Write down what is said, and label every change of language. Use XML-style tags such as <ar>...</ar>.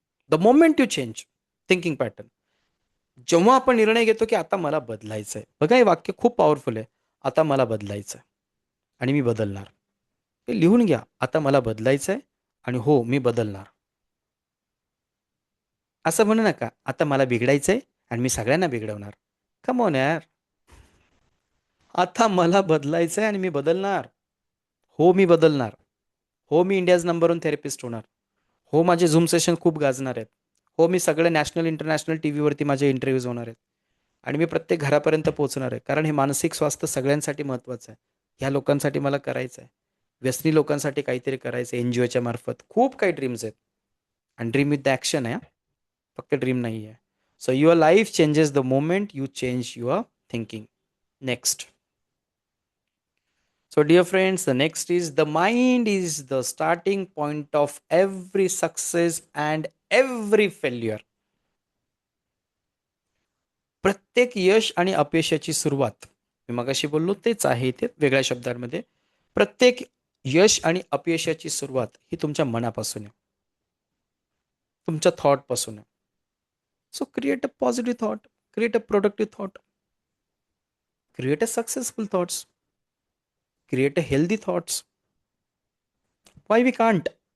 <en>The moment you change thinking pattern.</en> <mr>जेव्हा आपण निर्णय घेतो की आता मला बदलायचं आहे, बघा हे वाक्य खूप पॉवरफुल आहे. आता मला बदलायचं आहे आणि मी बदलणार. ते लिहून घ्या. आता मला बदलायचं आहे आणि हो मी बदलणार. असं म्हणू नका, आता मला बिघडायचं आहे आणि मी सगळ्यांना बिघडवणार.</mr> <en>Come on यार.</en> <mr>आता मला बदलायचं आहे आणि मी बदलणार. हो मी बदलणार. हो मी</mr> <en>India's number 1 therapist</en> <mr>होणार. हो माझे झूम सेशन खूप गाजणार आहेत. हो मी सगळे नॅशनल इंटरनॅशनल टी व्हीवरती माझे इंटरव्ह्यूज होणार आहेत. आणि मी प्रत्येक घरापर्यंत पोहोचणार आहे. कारण हे मानसिक स्वास्थ्य सगळ्यांसाठी महत्त्वाचं आहे. ह्या लोकांसाठी मला करायचं आहे. व्यसनी लोकांसाठी काहीतरी करायचं आहे एनजीओच्या मार्फत. खूप काही ड्रीम्स आहेत. आणि</mr> <en>dream with the action</en> <mr>आहे, फक्त ड्रीम नाही आहे.</mr> <en>So your life changes the moment you change your thinking. Next. So dear friends, the next is the mind is the starting point of every success and every failure.</en> <mr>प्रत्येक यश आणि अपयशाची सुरुवात, मी मगाशी बोललो तेच आहे ते वेगळ्या शब्दांमध्ये. प्रत्येक यश आणि अपयशाची सुरुवात ही तुमच्या मनापासून आहे, तुमच्या थॉटपासून आहे.</mr> <en>So create a positive thought, create a productive thought, create a successful thoughts, create a healthy thoughts. Why we can't.</en>